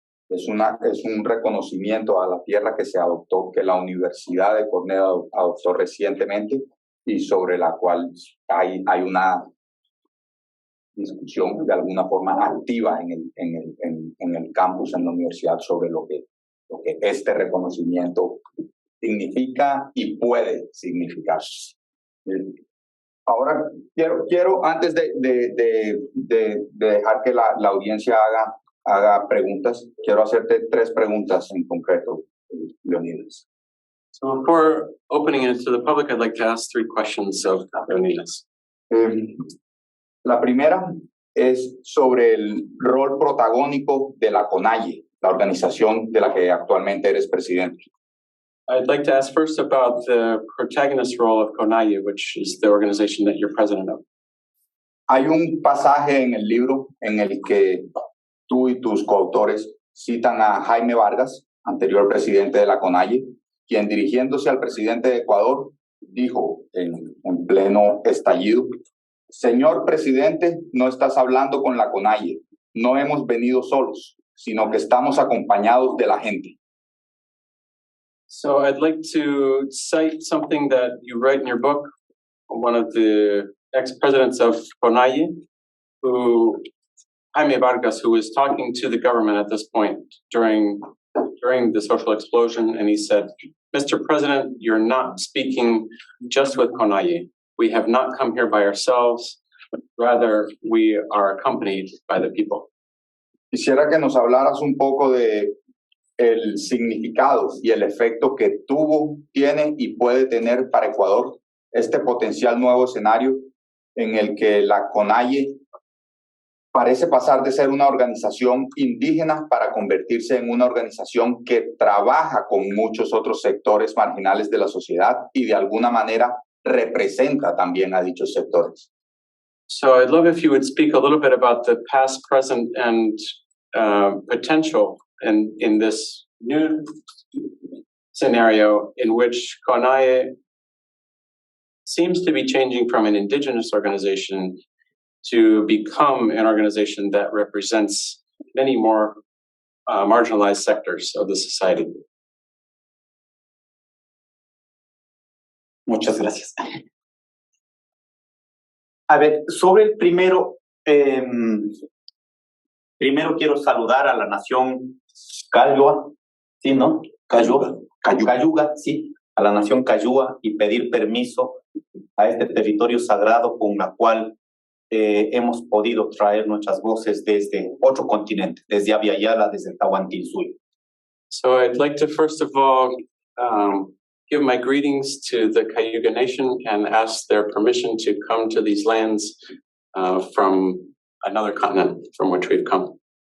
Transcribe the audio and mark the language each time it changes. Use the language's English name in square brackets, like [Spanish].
[Spanish] Es un reconocimiento a la tierra que se adoptó, que la Universidad de Cornell adoptó recientemente y sobre la cual hay una discusión de alguna forma activa en el campus, en la universidad, sobre lo que este reconocimiento significa y puede significar. Ahora quiero antes de dejar que la audiencia haga preguntas, quiero hacerte 3 preguntas en concreto, Leonidas. [English] So before opening it to the public, I'd like to ask 3 questions of Leonidas. [Spanish] La primera es sobre el rol protagónico de la CONAIE la organización de la que actualmente eres presidente. [English] I'd like to ask first about the protagonist role of CONAIE, which is the organization that you're president of. [Spanish] Hay un pasaje en el libro en el que tú y tus coautores citan a Jaime Vargas, anterior presidente de la CONAIE, quien dirigiéndose al presidente de Ecuador dijo en pleno estallido: Señor presidente, no estás hablando con la CONAIE, no hemos venido solos, sino que estamos acompañados de la gente. [English] So I'd like to cite something that you write in your book, one of the ex-presidents of CONAIE, Jaime Vargas, who was talking to the government at this point during the social explosion, and he said, Mr. President, you're not speaking just with CONAIE. We have not come here by ourselves, but rather we are accompanied by the people. [Spanish] Quisiera que nos hablaras un poco de el significado y el efecto que tuvo, tiene y puede tener para Ecuador este potencial nuevo escenario en el que la CONAIE parece pasar de ser una organización indígena para convertirse en una organización que trabaja con muchos otros sectores marginales de la sociedad y de alguna manera representa también a dichos sectores. [English] So I'd love if you would speak a little bit about the past, present, and potential in this new scenario in which CONAIE seems to be changing from an indigenous organization to become an organization that represents many more marginalized sectors of the society. [Spanish] Muchas gracias. A ver, sobre el primero, primero quiero saludar a la nación Cayua, ¿sí, no? Cayuga, sí, a la nación Cayua y pedir permiso a este territorio sagrado con la cual hemos podido traer nuestras voces desde otro continente, desde Abya Yala, desde el Tahuantinsuyo. [English] So I'd like to first of all give my greetings to the Cayuga Nation and ask their permission to come to these lands from another continent from which we've come.